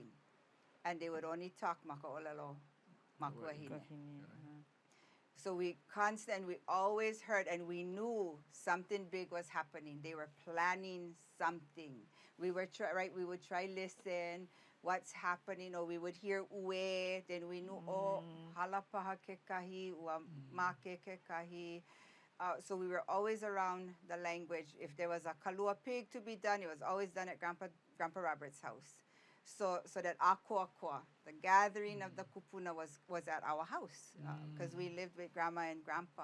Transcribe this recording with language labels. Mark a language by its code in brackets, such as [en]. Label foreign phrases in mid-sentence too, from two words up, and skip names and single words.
[en] And they would only talk [haw] maka'olelo, makuahine. [en] So we always heard and we knew something big was happening. They were planning something. We would try listen, what's happening, or we would hear ue, then we knew, [haw] oh, halapaha kekahi, ua make kekahi. [en] So we were always around the language. If there was a kalua pig to be done, it was always done at Grandpa Robert's house. So that akua, the gathering of the kupuna was at our house because we lived with Grandma and Grandpa.